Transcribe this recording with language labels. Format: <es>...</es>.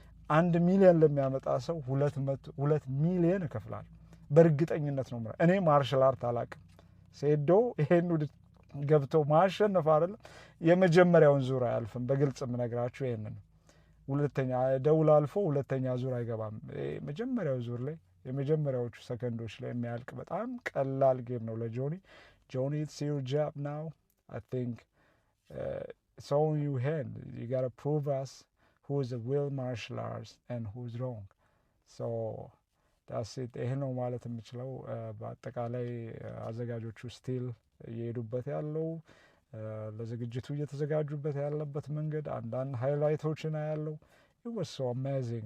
<am>1 ሚሊዮን ለሚያመጣ ሰው 2 ሚሊዮን እከፍላለሁ። በእርግጠኝነት ነው ማለት። እኔ ማርሻል አርት አላውቅም። ሴዶ ይሄን ገብቶ ማሸነፍ አይደለም የመጀመሪያውን ዙር አያልፍም። በግልጽ የምነግራችሁ ይሄን ነው። ሁለተኛ ደውል አልፎ ሁለተኛ ዙር አይገባም። መጀመሪያው ዙር ላይ የመጀመሪያዎቹ ሰከንዶች ላይ የሚያልቅ በጣም ቀላል ጌም ነው ለጆኒ። ጆኒ</am> <en>it's your job now. I think it's all in your hand. You got to prove us who is a real martial arts and who's wrong. So that's it.</en> <am>ይሄ ነው ማለት የምችለው። በአጠቃላይ አዘጋጆቹ ስቲል እየሄዱበት ያለው ለዝግጅቱ እየተዘጋጁበት ያለበት መንገድ አንዳንድ ሃይላይቶችን ያለው</am> <en>it was so amazing.</en>